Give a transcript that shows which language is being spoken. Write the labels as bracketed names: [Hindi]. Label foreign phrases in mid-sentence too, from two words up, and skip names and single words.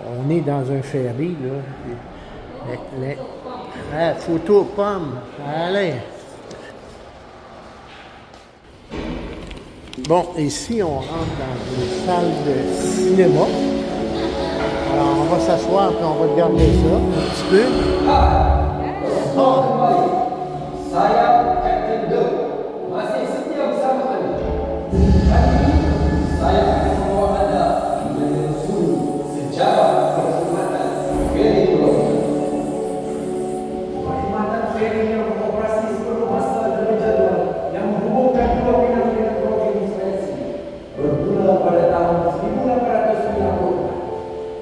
[French] On est dans un ferry, là. Photo Pomme. Allez. Bon, ici, on rentre dans une salle de cinéma. Alors, on va s'asseoir et on va regarder ça un petit peu. [Malay] Saya Captain Do masih setia bersama Anda. Hari ini saya akan membawa Anda menyusuri sejarah perkhidmatan feri Pulau Pinang. Perkhidmatan feri yang beroperasi sebelum masa dan jadual yang menghubungkan Pulau Pinang dengan Provinsi Sulawesi bermula pada tahun 1890.